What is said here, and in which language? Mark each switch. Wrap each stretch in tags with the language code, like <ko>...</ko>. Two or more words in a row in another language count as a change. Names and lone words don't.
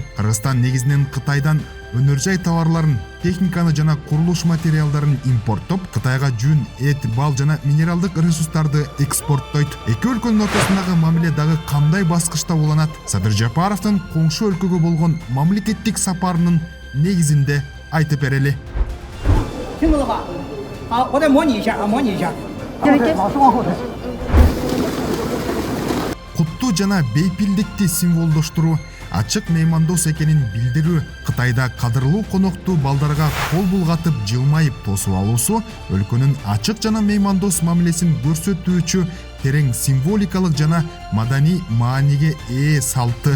<ky>Кыргызстан негизинен Кытайдан өнөр жай товарларын, техниканы жана курулуш материалдарын импорттоп, Кытайга жүн, эт, бал жана минералдык ресурстарды экспорттойт. Эки өлкөнүн ортосундагы мамиле дагы кандай баскычта уланат? Садыр Жапаровдун коңшу өлкөгө болгон мамлекеттик сапарынын негизинде айтып берели.</ky> <zh>听懂了吧？好，我再模拟一下啊，模拟一下。老师往后退。</zh> <ky>Куттуу жана бейпилдикти символдоштуруу, ачык меймандос экенин билдирүү, Кытайда кадырлуу конокту балдарга кол булгатып жылмайып тосуп алуусу өлкөнүн ачык жана меймандос мамилесин көрсөтүүчү терең символикалык жана маданий мааниге ээ салты.</ky>